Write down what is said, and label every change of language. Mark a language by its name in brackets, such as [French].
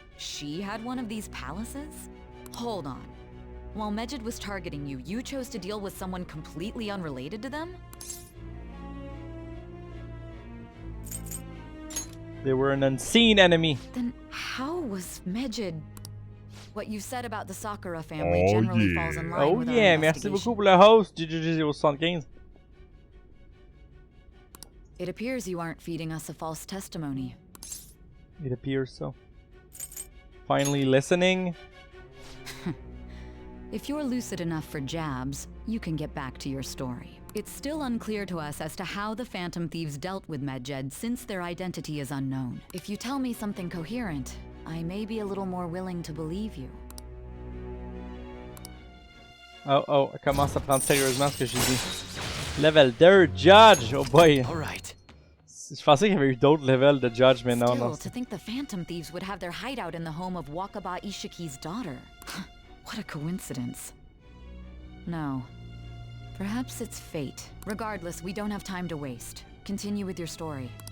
[English] She had one of these palaces? Hold on. While Medjed was targeting you, you chose to deal with someone completely unrelated to them? They were an unseen enemy. Then how was Medjed... What you said about the Sakura family generally falls in line with our [French] Merci [English] investigation. [French] beaucoup pour le host, GGG075. [English] It appears you aren't feeding us a false testimony. It appears so. Finally listening. If you're lucid enough for jabs, you can get back to your story. It's still unclear to us as to how the Phantom Thieves dealt with Medjed since their identity is unknown. If you tell me something coherent, I may be a little more willing to believe you. [French] Oh, elle commence à prendre sérieusement ce que j'ai dit. [English] Level 2, Judge! Oh boy! Alright. [French] Je pensais qu'il y avait eu d'autres levels de Judge, mais non, non. [English] Still, to think the Phantom Thieves would have their hideout in the home of Wakaba Ishiki's daughter. What a coincidence. No. Perhaps it's fate. Regardless, we don't have time to waste. Continue with your story.